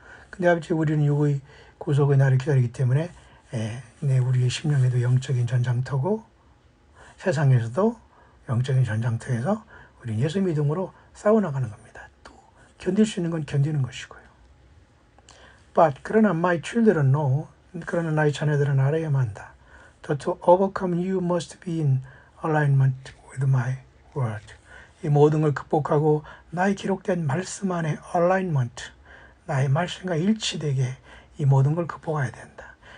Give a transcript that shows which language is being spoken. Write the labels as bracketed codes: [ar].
[ko] 근데 아버지 우리는 육의 구속의 날을 기다리기 때문에 우리의 심령에도 영적인 전장터고 세상에서도 영적인 전장터에서 우리는 예수 믿음으로 싸워나가는 겁니다. 또 견딜 수 있는 건 견디는 것이고요. But 그러나 [en] my children know [ko] 그러나 나의 자녀들은 알아야만 한다. [en] To overcome you must be in alignment with my word. [ko] 이 모든 걸 극복하고 나의 기록된 말씀 안에 alignment 나의 말씀과 일치되게 이 모든 걸 극복해야 된다.